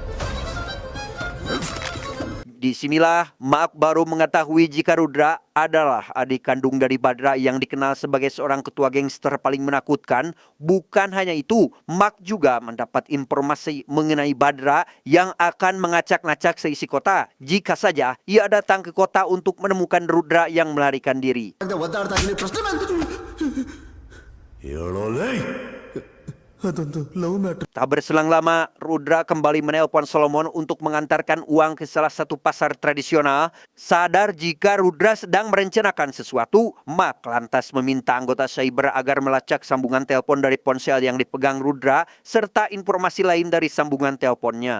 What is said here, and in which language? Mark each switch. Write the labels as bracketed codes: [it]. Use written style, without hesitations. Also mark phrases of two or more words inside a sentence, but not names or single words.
[id] Disinilah Mark baru mengetahui jika Rudra adalah adik kandung dari Badra yang dikenal sebagai seorang ketua gangster paling menakutkan. Bukan hanya itu, Mark juga mendapat informasi mengenai Badra yang akan mengacak-ngacak seisi kota jika saja ia datang ke kota untuk menemukan Rudra yang melarikan diri. [kn] ಒದ್ದಾಡ್ತಾ ಇದ್ದೀನಿ ಪ್ರಶ್ನೆ ಬಂತು. ಹೇಳೋಲೇ ಅದೊಂದು ಲವ್ ಮ್ಯಾಟರ್. [id] Tak berselang lama, Rudra kembali menelpon Solomon untuk mengantarkan uang ke salah satu pasar tradisional. Sadar jika Rudra sedang merencanakan sesuatu, Mark lantas meminta anggota cyber agar melacak sambungan telepon dari ponsel yang dipegang Rudra serta informasi lain dari sambungan teleponnya.